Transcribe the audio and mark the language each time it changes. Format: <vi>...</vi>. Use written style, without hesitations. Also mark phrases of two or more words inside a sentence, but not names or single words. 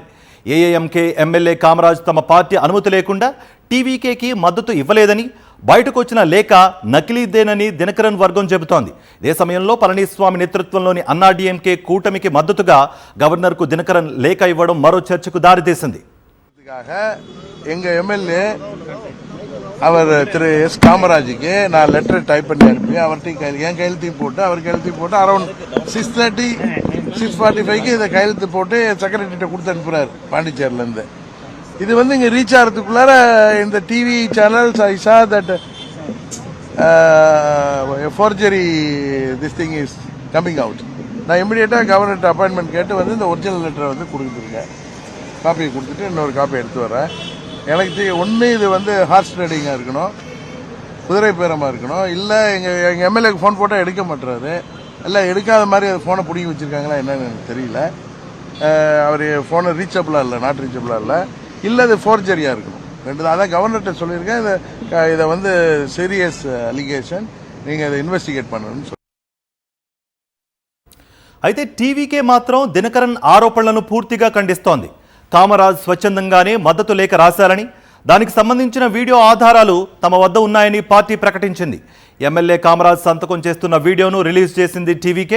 <te>ఏఎంకే ఎమ్మెల్యే కామరాజ్ తమ పార్టీ అనుమతి లేకుండా టీవీకేకి మద్దతు ఇవ్వలేదని, బయటకు వచ్చిన లేఖ నకిలీదేనని దినకరన్ వర్గం చెబుతోంది. ఇదే సమయంలో పళనిస్వామి నేతృత్వంలోని అన్నాడీఎంకే కూటమికి మద్దతుగా గవర్నర్కు దినకరన్ లేఖ ఇవ్వడం మరో చర్చకు దారితీసింది.</te> <ta>எங்க எம்எல்ஏ அவர் திரு எஸ் காமராஜுக்கு நான்</ta> <en>letter type</en> <ta>பண்ணி அனுப்பி அவர்கிட்ட என் கையெழுத்தையும் போட்டு அவர் கையெழுத்தையும் போட்டு அரௌண்ட் 6:30 6:45 இதை கையெழுத்து போட்டு செக்ரட்டரிட்ட கொடுத்து அனுப்புறாரு பாண்டிச்சேரியில இருந்து. இது வந்து இங்க ரீச் ஆகிறதுக்குள்ளார இந்த</ta> <en>TV channels I saw that forgery this thing is coming out.</en> <ta>நான் இமிடியேட்டா கவர்னர்கிட்ட அப்பாயின்மெண்ட் கேட்டு வந்து இந்த</ta> <en>original letterை</en> <ta>வந்து கொடுத்துருக்கேன். காப்பியை கொடுத்துட்டு இன்னொரு காப்பி எடுத்து வரேன். எனக்கு ஒன்று இது வந்து</ta> <en>horse ridingகாக</en> <ta>இருக்கணும், குதிரை பேரமாக இருக்கணும், இல்லை எங்கள் எம்எல்ஏக்கு ஃபோன் போட்டால் எடுக்க மாட்டுறாரு, இல்லை எடுக்காத மாதிரி அது ஃபோனை பிடிங்கி வச்சுருக்காங்களா என்னன்னு எனக்கு தெரியல. அவர் ஃபோனை ரீச்சபிளாக இல்லை,</ta> <en>not reachableஆக</en> <ta>இல்லை அது ஃபோர்ஜரியாக இருக்கணும். ரெண்டு தான் அதான் கவர்னர்கிட்ட சொல்லியிருக்கேன். இதை வந்து</ta> <en>serious allegation,</en> <ta>நீங்கள் அதை இன்வெஸ்டிகேட் பண்ணணும்னு சொல்லி.</ta> <te>అయితే టీవీకే మాత్రం దినకరన్ ఆరోపణలను పూర్తిగా ఖండిస్తోంది. కామరాజ్ స్వచ్ఛందంగానే మద్దతు లేఖ రాశారని, దానికి సంబంధించిన వీడియో ఆధారాలు తమ వద్ద ఉన్నాయని పార్టీ ప్రకటించింది. ఎమ్మెల్యే కామరాజ్ సంతకం చేస్తున్న వీడియోను రిలీజ్ చేసింది టీవీకే.</te>